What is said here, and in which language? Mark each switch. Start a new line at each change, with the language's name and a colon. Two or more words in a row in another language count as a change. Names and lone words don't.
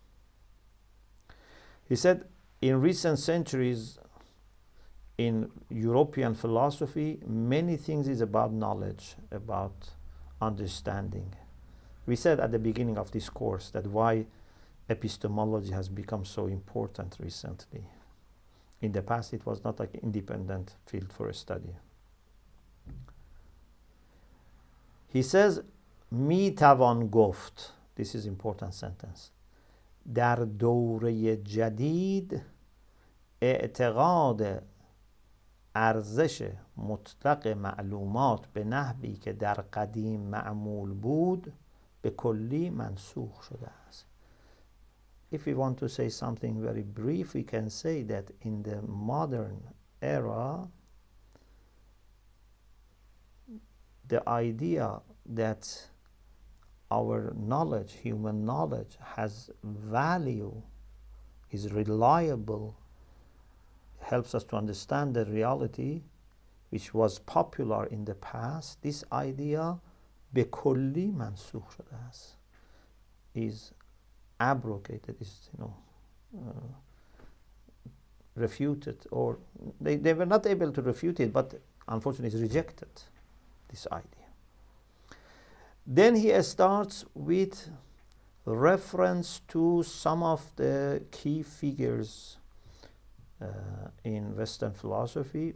English: He said, in recent centuries, in European philosophy, many things is about knowledge, about understanding. We said at the beginning of this course that why epistemology has become so important recently. In the past, it was not like an independent field for a study. He says,
Persian: می توان گفت,
English: this is important sentence,
Persian: در دوره جدید اعتقاد ارزش مطلق معلومات به نحوی که در قدیم معمول بود به کلی منسوخ شده است.
English: If we want to say something very brief, we can say that in the modern era, the idea that our knowledge, human knowledge, has value, is reliable, helps us to understand the reality which was popular in the past, this idea
Persian: به کلی منسوخ شده است,
English: is abrogated, is refuted, or they were not able to refute it, but unfortunately it's rejected, this idea. Then he starts with reference to some of the key figures in Western philosophy.